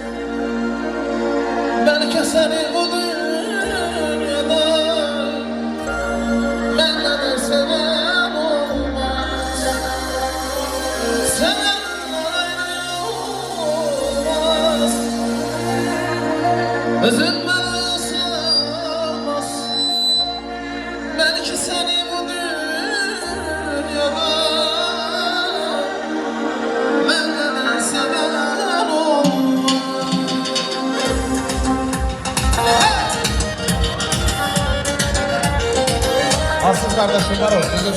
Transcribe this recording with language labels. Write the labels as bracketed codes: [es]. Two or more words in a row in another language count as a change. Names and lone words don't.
[az] Bəlkə səni bu dünyada məndən sevən olmaz. Sevənlər ayrılmaz, özün belaya salmaz. [tr] Belki seni bu dünyada benden seven olmaz. Asıl kardeşim var olsun.